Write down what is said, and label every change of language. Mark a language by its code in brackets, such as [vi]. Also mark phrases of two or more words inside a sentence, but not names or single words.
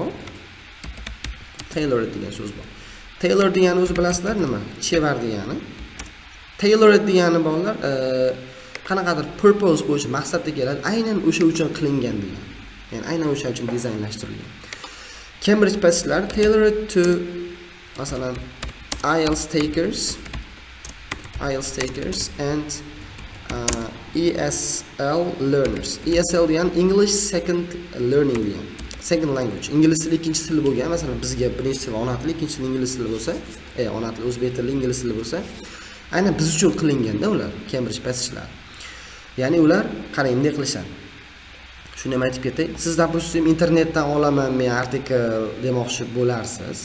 [uz] Tailored degan so'z bor. Tailor degani o'zi bilasizlar nima? Chevar degani. Tailored degani bolalar qanaqadir purpose bo'yicha maqsadga keladi, aynan o'sha uchun qilingan degan. Ya'ni aynan o'sha uchun dizaynlashtirilgan. [en] Cambridge Passage'lar tailored to masalan IELTS takers and ESL learners. [uz] ESL degani [en] English second learning [uz] degan. [en] Second language. [uz] Ingliz tili ikkinchi til bo'lgan, masalan bizga birinchi til ona tili, ikkinchi til ingliz tili bo'lsa, ona tili o'zbek tili, ingliz tili bo'lsa, aynan biz uchun qilinganda ular Cambridge Passage'lar. Ya'ni ular qarang bunday qilishadi. Shuni ham aytib ketay. Siz допустим internetdan olaman men artikel demoqchi bo'larsiz.